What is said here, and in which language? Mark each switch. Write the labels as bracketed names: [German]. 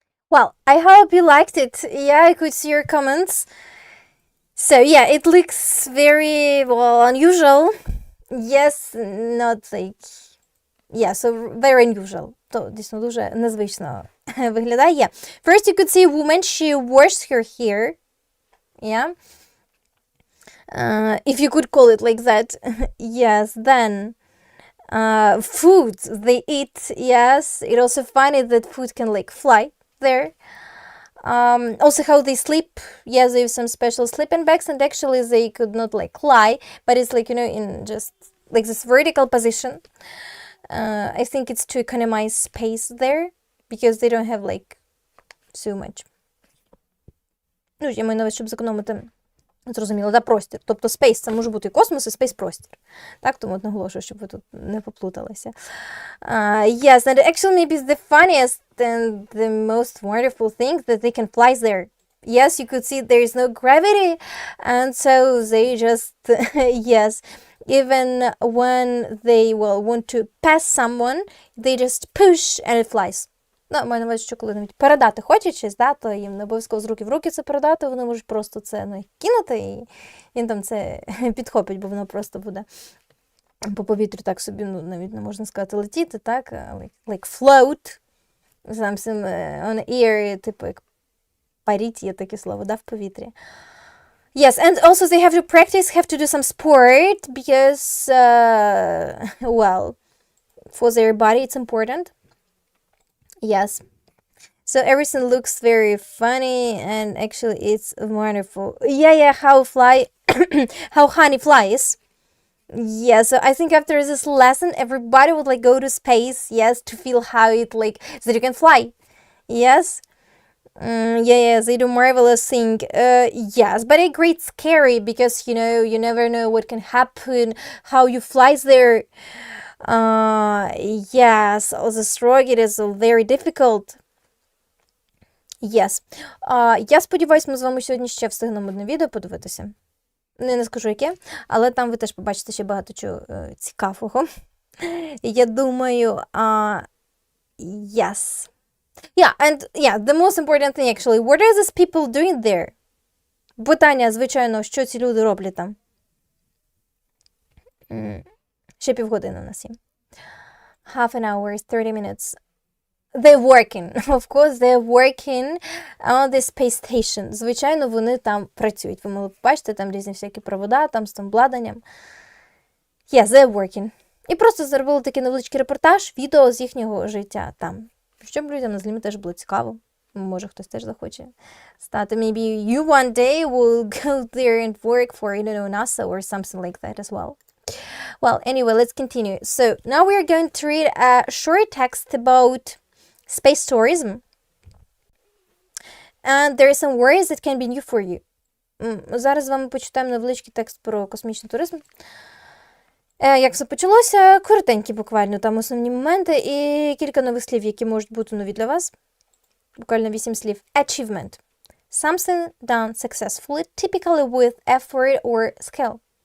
[English] Well, I hope you liked it. Yeah, I could see your comments. So yeah, it looks very, well, unusual. Yes, not like... Yeah, so very unusual. [Ukrainian] То дійсно дуже незвично виглядає. [English] Yeah. First you could see a woman, she washes her hair. Yeah. If you could call it like that. Yes, then food they eat. Yes, it's also funny that food can like fly there. Also how they sleep. Yes, they have some special sleeping bags, and actually they could not like lie, but it's like, you know, in just like this vertical position. I think it's to economize space there, because they don't have like so much. [Ukrainian] Ну, я маю на увазі, щоб зекономити, зрозуміло, да, простір. Тобто space це може бути і космос, і space-простір. Так, тому от наголошую, щоб ви тут не поплуталися. [English] Yes, and actually maybe it's the funniest and the most wonderful thing that they can fly there. Yes, you could see there is no gravity, and so they just, yes, even when they will want to pass someone, they just push and it flies. [Ukrainian] Ну, маю на увазі, що коли навіть передати хочуть щось, да, то їм не обов'язково з руки в руки це передати, вони можуть просто це, ну, кинути, і він там це підхопить, бо воно просто буде по повітрю так собі, ну, навіть не можна сказати летіти, так, [English] like float, something on air, [Ukrainian] типу, як паріть, є таке слово, да, в повітрі. [English] Yes, and also they have to practice, have to do some sport, because, well, for their body it's important. Yes. So everything looks very funny, and actually it's wonderful. Yeah, how how honey flies. Yeah, so I think after this lesson, everybody would like go to space, yes, to feel how it like, so that you can fly. Yes. Yeah, they do marvelous thing. Yes, but I agree it's scary, because, you know, you never know what can happen, how you flies there. Yes, the stroke, it is very difficult. Yes. [Ukrainian] Я сподіваюсь, ми з вами сьогодні ще встигнемо одне відео подивитися. Не скажу яке, але там ви теж побачите ще багато чого цікавого. Я думаю, yes. [English] Yeah, and yeah, the most important thing actually, what are these people doing there? [Ukrainian] Питання, звичайно, що ці люди роблять там? Ще півгодини у нас є. [English] Half an hour, 30 minutes. They're working. Of course, they're working on the space station. [Ukrainian] Звичайно, вони там працюють. Ви могли побачити, там різні всякі провода, там з тим обладнанням. [English] Yes, they're working. [Ukrainian] І просто зробили такий невеличкий репортаж, відео з їхнього життя там. Щоб людям на Злімі теж було цікаво. Може, хтось теж захоче стати. [English] Maybe you one day will go there and work for, I don't know, NASA or something like that as well. Well, anyway, let's continue. So now we are going to read a short text about space tourism. And there are some words that can be new for you. [Ukrainian] Зараз з вами почитаємо невеличкий текст про космічний туризм. Як все почалося, коротенькі буквально, там основні моменти і кілька нових слів, які можуть бути нові для вас. Буквально 8 слів. Achievement. [English] Something done successfully, typically with effort or skill.